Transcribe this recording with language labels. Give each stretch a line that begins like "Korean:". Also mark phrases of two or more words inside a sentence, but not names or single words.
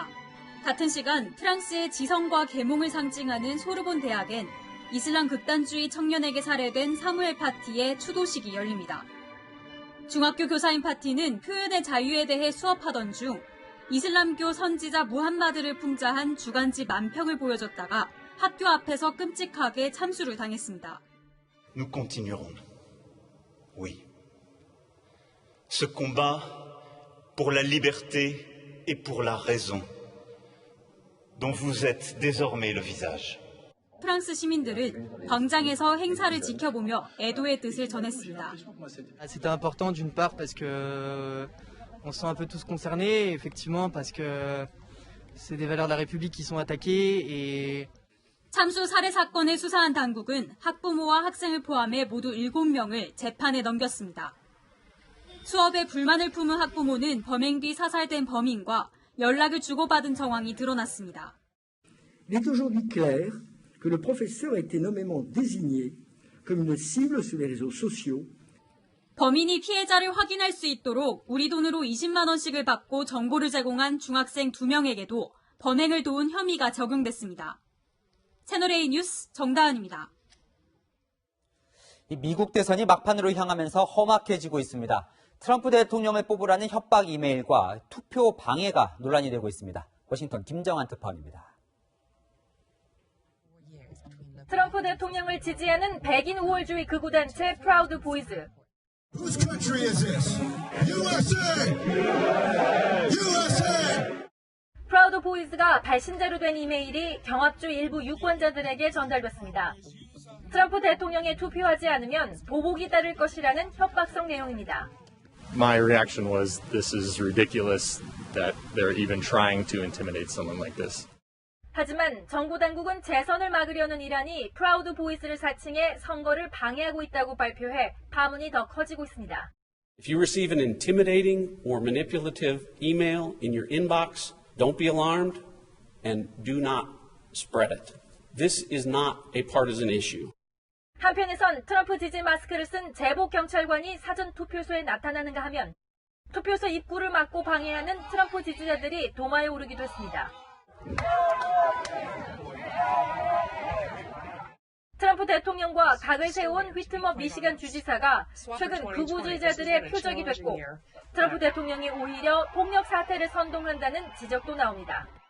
Korean: 같은 시간 프랑스의 지성과 계몽을 상징하는 소르본 대학엔 이슬람 극단주의 청년에게 살해된 사무엘 파티의 추도식이 열립니다. 중학교 교사인 파티는 표현의 자유에 대해 수업하던 중 이슬람교 선지자 무함마드를 풍자한 주간지 만평을 보여줬다가 학교 앞에서 끔찍하게 참수를 당했습니다.
French: Nous continuerons. Oui. Ce combat pour la liberté et pour la raison dont vous êtes désormais le visage.
Korean: 프랑스 시민들은 광장에서 행사를 지켜보며 애도의 뜻을 전했습니다.
French: C'était important d'une part parce que on se sent un peu tous concernés, effectivement parce que c'est des valeurs de la République qui sont attaquées et
Korean: 참수 살해 사건을 수사한 당국은 학부모와 학생을 포함해 모두 7명을 재판에 넘겼습니다. 수업에 불만을 품은 학부모는 범행 뒤 사살된 범인과 연락을 주고받은 정황이 드러났습니다.
French: Il est aujourd'hui clair que le professeur a été nommément désigné comme une cible sur les réseaux sociaux.
Korean: 범인이 피해자를 확인할 수 있도록 우리 돈으로 20만 원씩을 받고 정보를 제공한 중학생 2명에게도 범행을 도운 혐의가 적용됐습니다. 채널A 뉴스 정다은입니다. 미국 대선이 막판으로 향하면서 험악해지고 있습니다. 트럼프 대통령을 뽑으라는 협박 이메일과 투표 방해가 논란이 되고 있습니다. 워싱턴 김정한 특파원입니다. 트럼프 대통령을 지지하는 백인 우월주의 극우단체 프라우드 보이즈.
English: Whose country is this? USA! USA!
Korean: 프라우드 보이즈가 발신자로 된 이메일이 경합주 일부 유권자들에게 전달됐습니다. 트럼프 대통령에 투표하지 않으면 보복이 따를 것이라는 협박성 내용입니다.
English: My reaction was, this is ridiculous that they're even trying to intimidate someone like this.
Korean: 하지만 정부 당국은 재선을 막으려는 이란이 프라우드 보이스를 사칭해 선거를 방해하고 있다고 발표해 파문이 더 커지고 있습니다.
English: If you receive an intimidating or manipulative email in your inbox, don't be alarmed and do not spread it. This is not a partisan issue.
Korean: 한편에선 트럼프 지지 마스크를 쓴 제복 경찰관이 사전 투표소에 나타나는가 하면 투표소 입구를 막고 방해하는 트럼프 지지자들이 도마에 오르기도 했습니다. 트럼프 대통령과 각을 세운 휘트머 미시간 주지사가 최근 극우주의자들의 표적이 됐고 트럼프 대통령이 오히려 폭력 사태를 선동한다는 지적도 나옵니다.